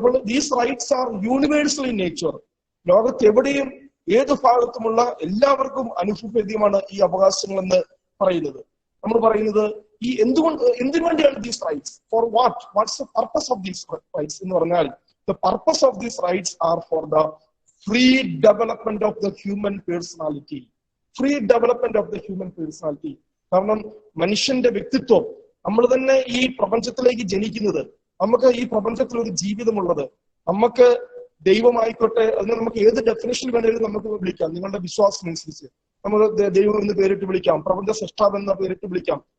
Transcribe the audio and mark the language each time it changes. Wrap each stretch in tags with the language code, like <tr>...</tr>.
<ml>അപ്പോൾ</ml> <en>These rights are universal in nature.</en> <ml>ലോകത്ത് എവിടെയും ഏത് ഭാഗത്തുമുള്ള എല്ലാവർക്കും അനുഭവവേദ്യമാണ് ഈ അവകാശങ്ങൾ എന്ന് പറയുന്നത്. നമ്മൾ പറയുന്നത് ഈ എന്തിനു വേണ്ടിയാണ്</ml> <en>these rights, for what's the purpose of these rights</en> <ml>എന്ന് പറഞ്ഞാൽ</ml> <en>the purpose of these rights are for the free development of the human personality. Free development of the human personality.</en> <ml>കാരണം മനുഷ്യന്റെ വ്യക്തിത്വം, നമ്മൾ തന്നെ ഈ പ്രപഞ്ചത്തിലേക്ക് ജനിക്കുന്നത്, നമുക്ക് ഈ പ്രപഞ്ചത്തിൽ ഒരു ജീവിതമുള്ളത്, നമുക്ക് ദൈവമായിക്കോട്ടെ, അതിന് നമുക്ക് ഏത് ഡെഫിനേഷൻ വേണമെങ്കിലും നമുക്ക് വിളിക്കാം. നിങ്ങളുടെ വിശ്വാസം അനുസരിച്ച് നമുക്ക് ദൈവം എന്ന് പേരിട്ട് വിളിക്കാം, പ്രപഞ്ച സൃഷ്ടാവ് എന്ന പേരിട്ട് വിളിക്കാം.</ml>